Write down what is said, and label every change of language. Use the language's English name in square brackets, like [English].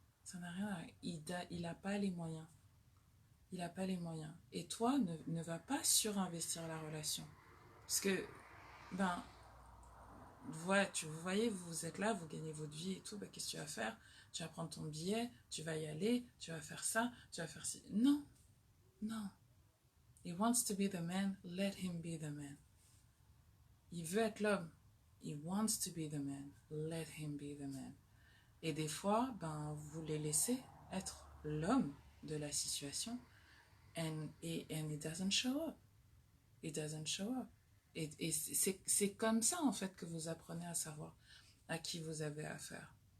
[French] Ça n'a rien à voir. Il n'a pas les moyens. Il n'a pas les moyens. Et toi, ne va pas surinvestir la relation. Parce que, ben, ouais, vous voyez, vous êtes là, vous gagnez votre vie et tout, ben, qu'est-ce que tu vas faire? Tu vas prendre ton billet, tu vas y aller, tu vas faire ça, tu vas faire ci. Non, non. [English] He wants to be the man, let him be the man. [French] Il veut être l'homme. [English] He wants to be the man, let him be the man. [French] Et des fois, ben, vous les laissez être l'homme de la situation [English] and it doesn't show up. [French] It doesn't show up. Et c'est comme ça, en fait, que vous apprenez à savoir à qui vous avez affaire.